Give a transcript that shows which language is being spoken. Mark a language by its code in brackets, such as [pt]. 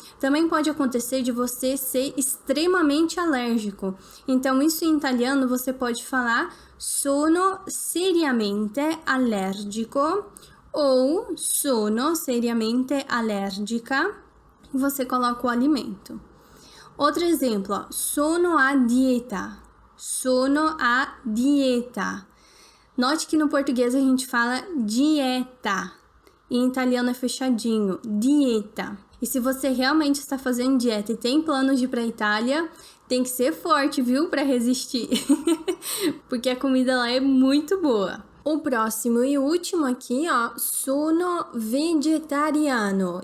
[pt] Também pode acontecer de você ser extremamente alérgico. Então, isso em italiano você pode falar [it] sono seriamente allergico [pt] ou [it] sono seriamente allergica. [pt] E você coloca o alimento. Outro exemplo, ó, [it] sono a dieta. Sono a dieta. [pt] Note que no português a gente fala dieta. E em italiano é fechadinho, dieta. E se você realmente está fazendo dieta e tem planos de ir para a Itália, tem que ser forte, viu, para resistir. Porque a comida lá é muito boa. O próximo e último aqui, ó, [it] sono vegetariano.